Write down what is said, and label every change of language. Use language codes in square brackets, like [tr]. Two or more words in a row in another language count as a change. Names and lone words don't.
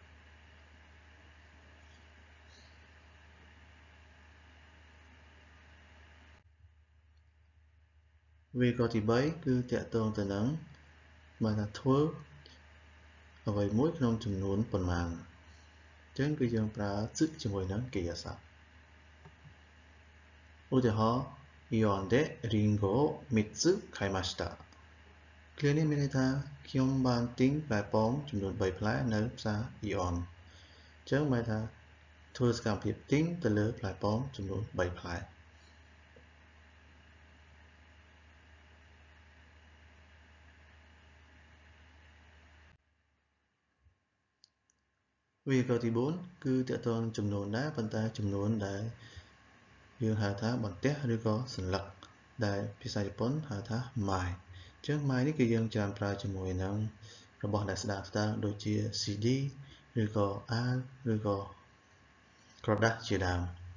[km] វេយ្យាករណ៍ទី3គឺទាក់ទងទៅនឹងបានថាធ្វើអ្វីមួយក្នុងចំនួនប៉ុន្មានអញ្ចឹងគឺយើងប្រើសឹកជាមួយនឹងកិរិយាសព្ទ ឧទាហរណ៍ [ja] イオンでりんご3つ買いました [km] គ្រានេះមានន័យថាខ្ញុំបានទិញផ្លែប៉ោមចំនួន3ផ្លែនៅផ្សារ Ion អញ្ចឹងหมายថាធ្វើសកម្មភាពទិញទៅលើផ្លែប៉ោមចំនួន3ផ្លែ វេយ្យាករណ៍ទី4គឺទាក់ទងចំនួនដែរប៉ុន្តែចំនួនដែលយើងហៅថាបន្ទះឬក៏សន្លឹកដែលភាសាជប៉ុនហៅថា mai អញ្ចឹង mai នេះគឺយើងច្រើនប្រើជាមួយនឹងរបស់ដែលស្ដើងៗដូចជា CD ឬក៏អាវឬក៏ក្រដាសជាដើម